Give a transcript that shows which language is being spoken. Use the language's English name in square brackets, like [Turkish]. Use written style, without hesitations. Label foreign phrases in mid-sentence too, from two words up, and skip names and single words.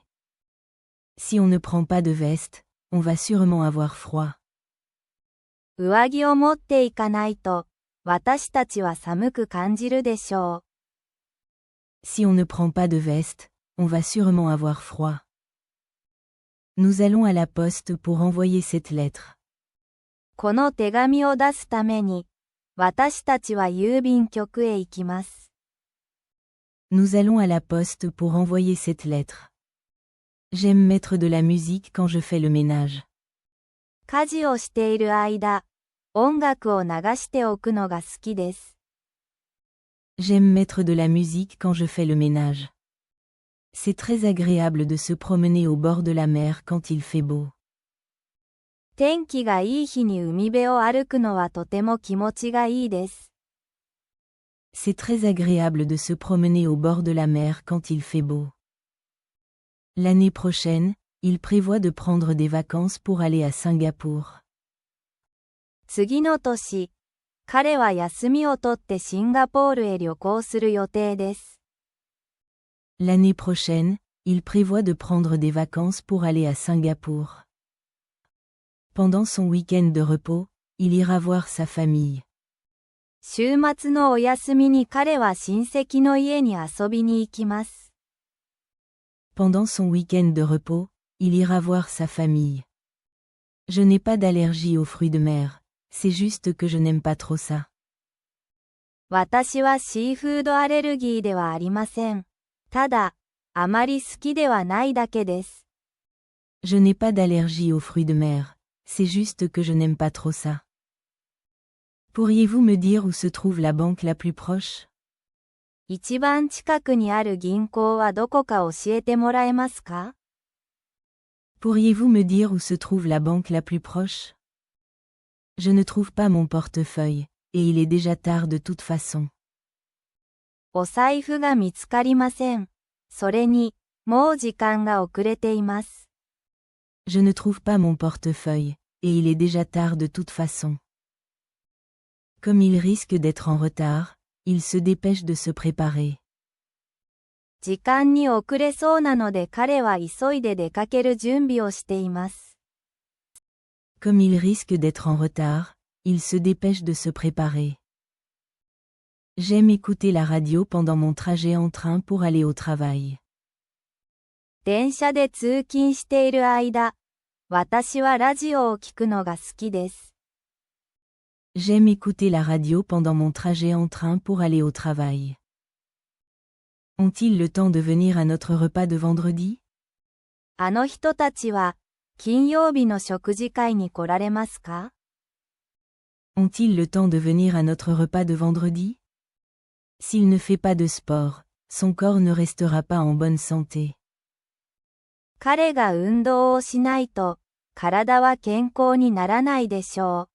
[French] Si on ne prend pas de veste, on va sûrement avoir froid. [Japanese] 上着を持っていかないと、私たちは寒く感じるでしょう。 [French] Si on ne prend pas de veste, on va sûrement avoir froid. Nous allons à la poste pour envoyer cette lettre. [Japanese] この手紙を出すために、 私たちは郵便局へ行きます。 [French] Nous allons à la poste pour envoyer cette lettre. J'aime mettre de la musique quand je fais le ménage. [Japanese] 家事をしている間、音楽を流しておくのが好きです。 [French] J'aime mettre de la musique quand je fais le ménage. C'est très agréable de se promener au bord de la mer quand il fait beau. [Japanese] 天気がいい日に海辺を歩くのはとても気持ちがいいです。 [French] C'est très agréable de se promener au bord de la mer quand il fait beau. L'année prochaine, il prévoit de prendre des vacances pour aller à Singapour. [Japanese] 次の年、彼は休みを取ってシンガポールへ旅行する予定です。 [French] L'année prochaine, il prévoit de prendre des vacances pour aller à Singapour. Pendant son week-end de repos, il ira voir sa famille. [Japanese] 週末のお休みに彼は親戚の家に遊びに行きます。 [French] Pendant son week-end de repos, il ira voir sa famille. Je n'ai pas d'allergie aux fruits de mer, c'est juste que je n'aime pas trop ça. [Japanese] 私はシーフードアレルギーではありません。ただ、あまり好きではないだけです。 [French] Je n'ai pas d'allergie aux fruits de mer, c'est juste que je n'aime pas trop ça. Pourriez-vous me dire où se trouve la banque la plus proche? [Japanese] 一番近くにある銀行はどこか教えてもらえますか？ [French] Pourriez-vous me dire où se trouve la banque la plus proche? Je ne trouve pas mon portefeuille, et il est déjà tard de toute façon. [Japanese] お財布が見つかりません。それに、もう時間が遅れています。 [French] Je ne trouve pas mon portefeuille, et il est déjà tard de toute façon. Comme il risque d'être en retard, il se dépêche de se préparer. [Japanese] 時間に遅れそうなので彼は急いで出かける準備をしています。 [French] Comme il risque d'être en retard, il se dépêche de se préparer. J'aime écouter la radio pendant mon trajet en train pour aller au travail. [Japanese] 電車で通勤している間、私はラジオを聞くのが好きです。 [French] J'aime écouter la radio pendant mon trajet en train pour aller au travail. Ont-ils le temps de venir à notre repas de vendredi? [Japanese] あの人たちは、金曜日の食事会に来られますか？ [French] Ont-ils le temps de venir à notre repas de vendredi? S'il ne fait pas de sport, son corps ne restera pas en bonne santé. [Japanese] 彼が運動をしないと、体は健康にならないでしょう。